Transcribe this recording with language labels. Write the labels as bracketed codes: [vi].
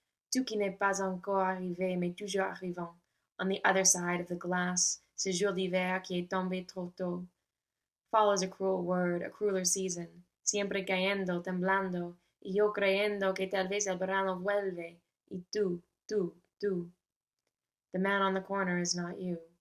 [fr] Tu qui n'es pas encore arrivé, mais toujours arrivant. [en] On the other side of the glass, [fr] ce jour d'hiver qui est tombé trop tôt. [en] Fall is a cruel word, a crueler season. [es] Siempre cayendo, temblando, y yo creyendo que tal vez el verano vuelve. Y tú, tú, tú. [en] The man on the corner is not you.